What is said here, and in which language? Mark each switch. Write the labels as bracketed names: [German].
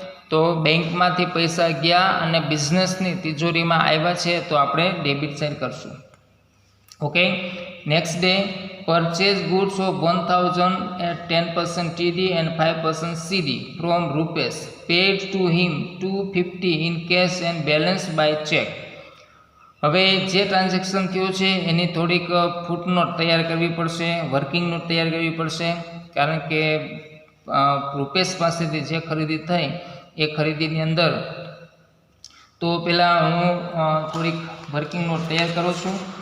[Gujarati] તો બેંકમાંથી પૈસા ગયા અને બિઝનેસની તિજોરીમાં આવ્યા છે તો આપણે ડેબિટ સાઇડ કરશું. [English] Okay, next day purchase goods of 1000 at 10% TD and 5% CD from Rupesh, paid to him 250 in cash and balance by check. [Gujarati] હવે જે ટ્રાન્ઝેક્શન થયું છે એની થોડીક ફૂટનોટ તૈયાર કરવી પડશે, વર્કિંગ નોટ તૈયાર કરવી પડશે, કારણ કે રૂપેશ પાસેથી જે ખરીદી થઈ એ ખરીદીની અંદર. તો પહેલાં હું થોડીક વર્કિંગ નોટ તૈયાર કરું છું.